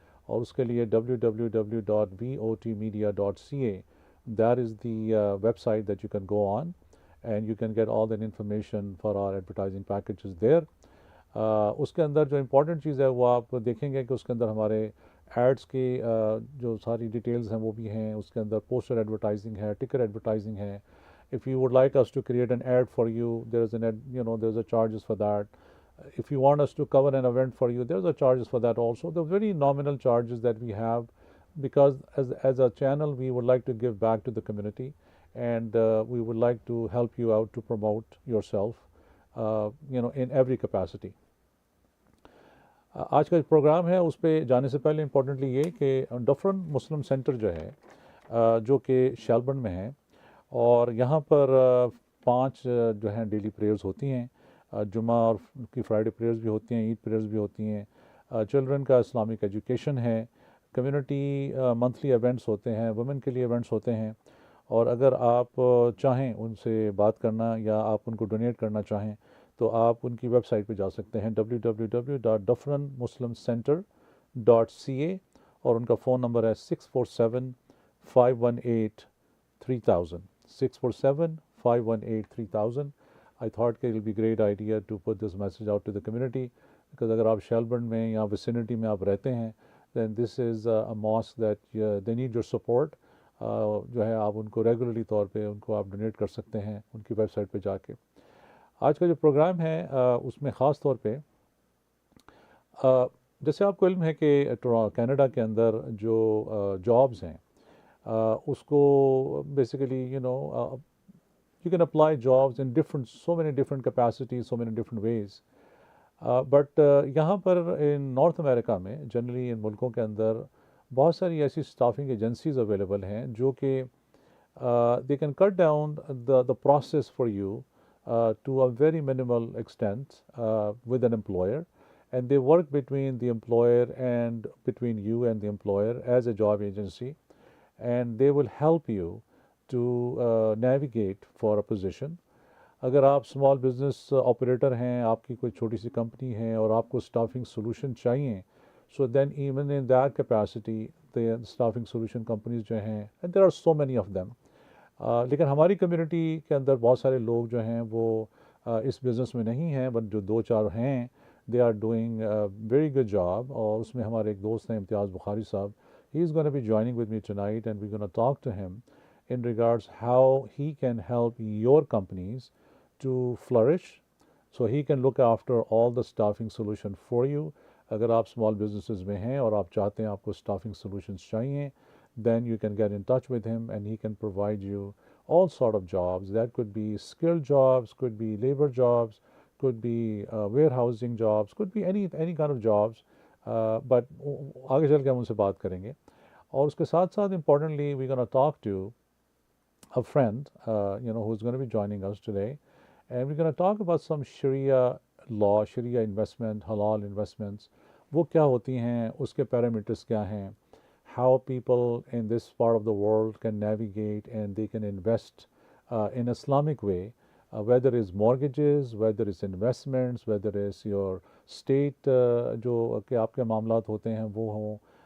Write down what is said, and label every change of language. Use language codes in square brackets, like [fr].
[ur] اور اس کے لیے [en] www.votmedia.ca that is the website that you can go on and you can get all that information for our advertising packages there. [ur] اس کے اندر جو important چیز ہے وہ آپ دیکھیں گے کہ اس کے اندر ہمارے ایڈس کی جو ساری ڈیٹیلز ہیں وہ بھی ہیں. اس کے اندر پوسٹر ایڈورٹائزنگ ہے, ٹکٹ ایڈورٹائزنگ ہے. [en] If you would like us to create an ad for you, there's a charges for that. If you want us to cover an event for you, there's a charges for that also. The very nominal charges that we have because as a channel we would like to give back to the community and we would like to help you out to promote yourself in every capacity. [ur] آج کا programme ہے اس پہ جانے سے پہلے importantly یہ کہ different مسلم centre جو ہے جو کہ شیلبرن میں ہے اور یہاں پر 5 جو ہیں ڈیلی پریئرز ہوتی ہیں. جمعہ اور کی فرائیڈے پریئرز بھی ہوتی ہیں, عید پریئرز بھی ہوتی ہیں, چلڈرن کا اسلامک ایجوکیشن ہے, کمیونٹی منتھلی ایونٹس ہوتے ہیں, وومن کے لیے ایونٹس ہوتے ہیں. اور اگر آپ چاہیں ان سے بات کرنا یا آپ ان کو ڈونیٹ کرنا چاہیں تو آپ ان کی ویب سائٹ پہ جا سکتے ہیں www.dufferenmuslimcenter.ca اور ان کا فون نمبر ہے 647-518-3000 647-518-3000. [en] I thought it will be great idea to put this message out to the community because [ur] اگر آپ شیلبرن میں یا ویسینٹی میں آپ رہتے ہیں [en] then this is a mosque that they need your support. [ur] جو ہے آپ ان کو ریگولرلی طور پہ ان کو آپ ڈونیٹ کر سکتے ہیں ان کی ویب سائٹ پہ جا کے. آج کا جو پروگرام ہے اس میں خاص طور پہ جیسے آپ کو علم ہے کہ کینیڈا کے اندر جو جابز ہیں اس کو basically [en] you can apply jobs in so many different capacities, so many different ways. [ur] But یہاں پر ان نارتھ امریکہ میں جنرلی ان ملکوں کے اندر بہت ساری ایسی اسٹافنگ ایجنسیز اویلیبل ہیں جو کہ [en] they can cut down the process for you to a very minimal extent with an employer, and they work between the employer and between you and the employer as a job agency, and they will help you to navigate for a position. [ur] اگر آپ small business operator ہیں, آپ کی کوئی چھوٹی سی company ہے اور آپ کو اسٹافنگ سولوشن چاہیے, سو دین even in that capacity [en] the staffing solution companies [ur] جو ہیں [en] and there are so many of them. [ur] لیکن ہماری کمیونٹی کے اندر بہت سارے لوگ جو ہیں وہ اس بزنس میں نہیں ہیں, بٹ جو 2-4 ہیں [en] they are doing a very good job. [ur] اور اس میں ہمارے ایک دوست ہیں امتیاز بخاری صاحب. [en] He is going to be joining with me tonight and we're going to talk to him in regards how he can help your companies to flourish so he can look after all the staffing solution for you. [ur] اگر آپ small businesses میں ہیں اور آپ چاہتے ہیں آپ کو اسٹافنگ سولوشنس چاہیے [en] then you can get in touch with him and he can provide you all sort of jobs. That could be skilled jobs, could be labor jobs, could be warehousing jobs, could be any kind of jobs. But [ur] آگے چل کے ہم ان سے بات کریں گے. اور اس کے ساتھ ساتھ [en] importantly we're going to talk to a friend who's going to be joining us today, and we're going to talk about some Sharia law, Sharia investment, halal investments. [ur] وہ کیا ہوتی ہیں, اس کے parameters کیا ہیں, [en] how people in this part of the world can navigate and they can invest in Islamic way, whether it's mortgages, whether it's investments, whether it's your state [ur] جو کہ آپ کے معاملات ہوتے ہیں وہ ہوں.